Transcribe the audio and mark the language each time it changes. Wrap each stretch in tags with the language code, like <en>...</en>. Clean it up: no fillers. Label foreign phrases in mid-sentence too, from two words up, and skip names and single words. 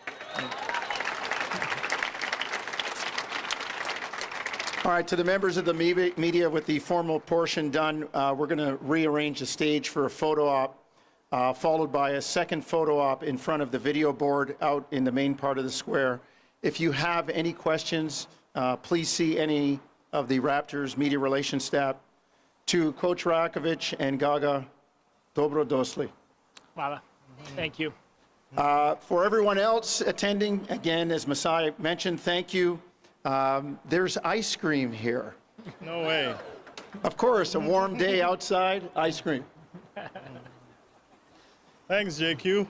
<en>All right, to the members of the media with the formal portion done, we're going to rearrange the stage for a photo op. Followed by a second photo op in front of the video board out in the main part of the square. If you have any questions, please see any of the Raptors media relations staff. To Coach Rajaković and Gaga,</en> <sr>dobro došli. Hvala.</sr> <en>Thank you. For everyone else attending, again, as Masai mentioned, thank you. There's ice cream here. No way. Of course, a warm day outside, ice cream. Thanks, JQ.</en>